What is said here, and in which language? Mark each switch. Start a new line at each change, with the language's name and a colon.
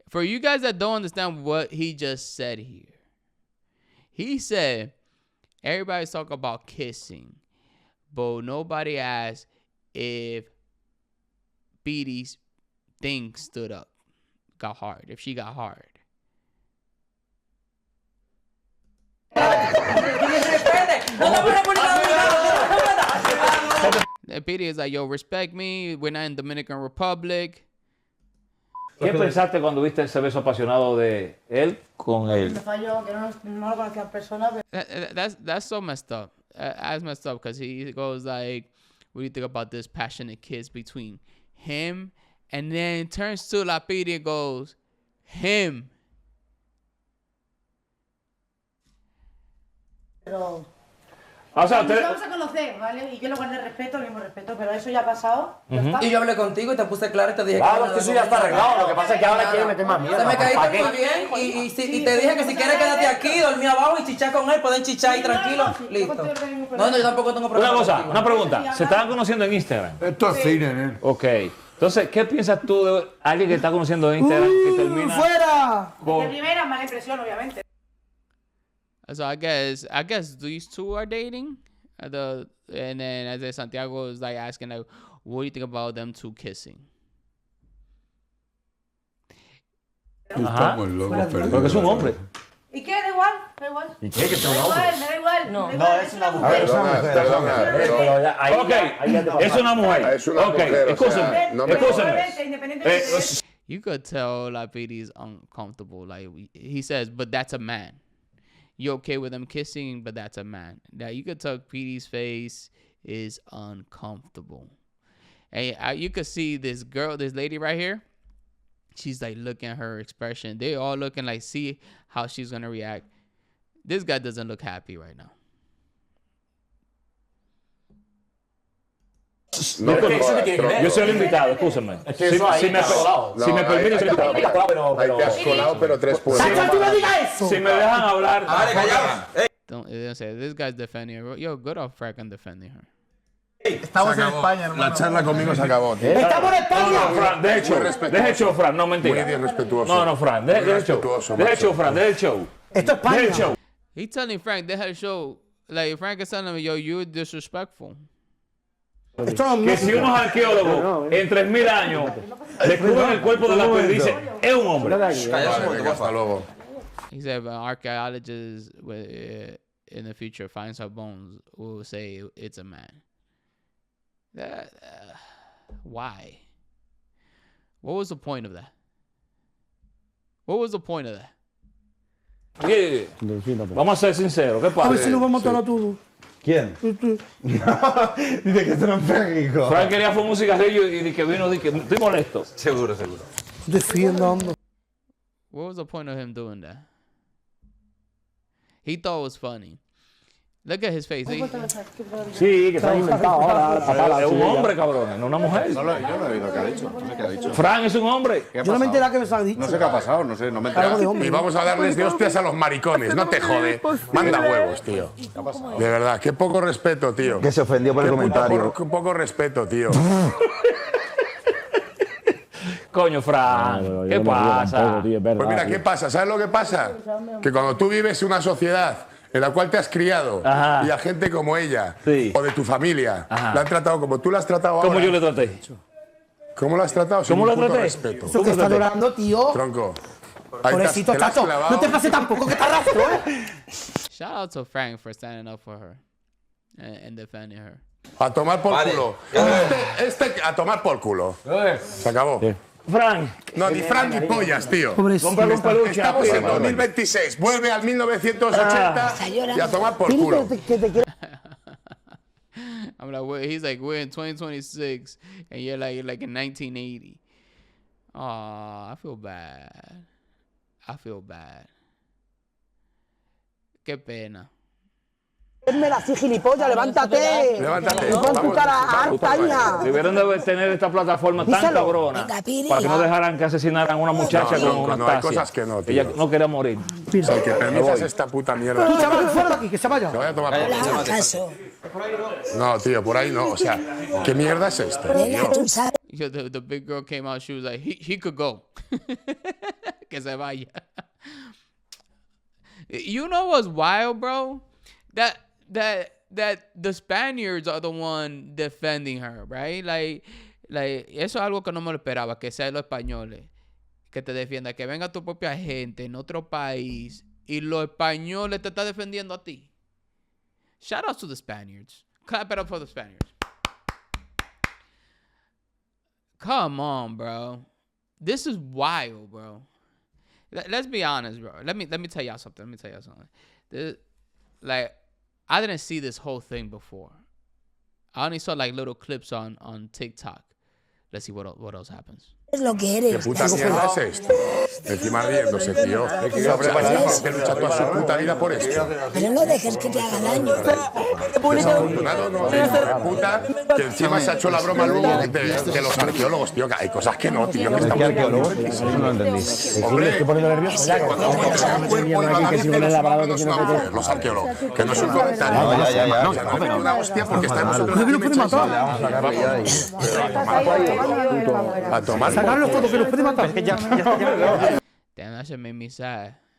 English: For you guys that don't understand what he just said here. He said, everybody's talking about kissing, but nobody asked if Piry's thing stood up, got hard, if she got hard. Piry is like, yo, respect me, we're not in Dominican Republic.
Spanish: ¿Qué pensaste cuando viste ese beso apasionado de él con él? Me falló, que no lo conocía en persona.
English: That's so messed up. That's messed up because he goes like, what do you think about this passionate kiss between him? And then turns to La Piry and goes, him.
Spanish: Pero... O sea, nos vamos a conocer, ¿vale? Y yo le guardé respeto, el mismo respeto, pero eso ya ha pasado. Ya está. Y yo hablé contigo y te puse claro y te dije claro, que eso ya está arreglado. Lo que pasa es que ahora quiere meter más mierda. Se me caíste muy bien y te dije que si quieres quédate aquí, dormí abajo y chichar con él, pueden chichar ahí tranquilo. Listo. No, yo tampoco tengo problema. Una cosa, una pregunta. ¿Se estaban conociendo en Instagram? Esto es cine, ¿eh? Ok. Entonces, ¿qué piensas tú de alguien que está conociendo en Instagram que termina... ¡Fuera! Con... De primera, mala impresión, obviamente.
English: So I guess these two are dating. And then as Santiago is like asking, like, what do you think about them two kissing?
Spanish: Estamos locos, perdón. Porque es un hombre. ¿Y qué? Da igual, da igual. ¿Y qué? Que es un Da hombre. igual, me da igual. No, es una mujer. Ok, es una mujer. Es una Ok, mujer, o sea, escúchame. no me- Escúchame.
English: You could tell La Piry's uncomfortable. Like he says, but that's a man. You okay with them kissing, but that's a man. Now you could tell Piry's face is uncomfortable. And you could see this lady right here. She's like looking at her expression. They all looking like, see how she's gonna react. This guy doesn't look happy right now.
Spanish: No, Yo soy el invitado, escúchame. Si me permite, soy el invitado. Ahí te has colado, pero 3 puntos. Si me dejan hablar.
English: Don't say this guy's defending her. Yo, good off Frank defending her.
Spanish: Estamos en España, hermano. La charla conmigo se acabó. ¡Estamos en España! No, Fran, deja el show, Fran, no mentira. Muy irrespetuoso. No, Fran, deja el show. Deja el show, Fran, deja el show. Esto es Deja el España. show.
English: He telling Frank they had a show. Like Frank is telling him, yo, you're disrespectful.
Spanish: Que si unos arqueólogos en 3.000 años descubren el cuerpo de La Piry, dicen, es un hombre. Hasta luego.
English: He said, if an archaeologist in the future finds her bones, will say it's a man. That, why? What was the point of that? What was the point of that?
Spanish: Oye, vamos a ser sinceros, ¿qué pasa? A ver si lo vamos a matar a todos. ¿Quién? Dice que esto no es México. Frank quería fumar un cigarrillo y que vino, que estoy molesto. Seguro. Defiendando.
English: What was the point of him doing that? He thought it was funny. Look at his face.
Spanish: Sí, que está inventado ahora. Es un hombre, cabrón, no una mujer. Yo no he oído qué ha dicho. No sé qué ha dicho. Frank es un hombre. Yo no me enteré que me ha dicho. No sé qué ha pasado, no sé, no me he enterado. hombre. Y vamos a darles de hostias a los maricones, no te jode. Manda huevos, tío. De verdad, qué poco respeto, tío. Que se ofendió por el comentario. Qué poco respeto, tío. Coño, Frank, ¿qué pasa? Pues mira, ¿qué pasa? ¿Sabes lo que pasa? Que cuando tú vives en una sociedad en la cual te has criado y a gente como ella o de tu familia la han tratado como tú la has tratado ahora. ¿Cómo yo le traté? ¿Cómo la has tratado? ¿Cómo la traté? Respeto. Eso que está llorando, tío. Tronco. Pobrecito, chacho. No te pase tampoco que te arrastro,
English: Shout out to Frank for standing up for her and defending her.
Spanish: A tomar por culo. A tomar por culo. Se acabó. Frank. No, ni Frank ni pollas, tío. Cómprale un peluche. Estamos en 2026. Vuelve al 1980 y a tomar por culo.
English: I'm like, he's like, we're in 2026, and you're like in 1980. Oh, I feel bad.
Spanish: Qué pena. Mira, así, gilipollas, levántate. Levántate. Pon tu cara harta, hija. Debieron de tener esta plataforma tan cabrona para que no dejaran que asesinaran a una muchacha como una hay cosas que no, tío. Ella no quería morir. O sea, que permitas esta puta mierda. Tú, chaval, fuera de aquí, que se vaya. Te voy a tomar por culo. No, tío, por ahí no. O sea, ¿qué mierda es esto?
English: Yo, the big girl came out. She was like, he could go.
Spanish: Que se vaya.
English: You know what's wild, bro? That the Spaniards are the one defending her, right?
Spanish: Like eso es algo que no me lo esperaba, que sean los españoles que te defienda, que venga tu propia gente en otro país y los españoles te están defendiendo a ti.
English: Shout out to the Spaniards. Clap it up for the Spaniards. Come on, bro. This is wild, bro. Let's be honest, bro. Let me tell y'all something. I didn't see this whole thing before. I only saw like little clips on TikTok. Let's see what else happens.
Spanish: Es lo que eres. ¿Qué puta mierda es esto? Encima riéndose, tío. Que lucha toda su puta vida por esto. Pero no dejes que te haga daño. Desafortunado, no, de puta, que encima se ha hecho la broma luego de los arqueólogos, tío, que hay cosas que no, tío, que estamos arqueólogos. No lo entendí. Hombre, estoy poniendo nervioso ya. Cuando encuentras el cuerpo de la mujer, los arqueólogos, que no es un comentario. No, se nos una hostia porque estamos a tomar. Sacarlos todos, que los puede matar.
English: Damn, that shit made me sad.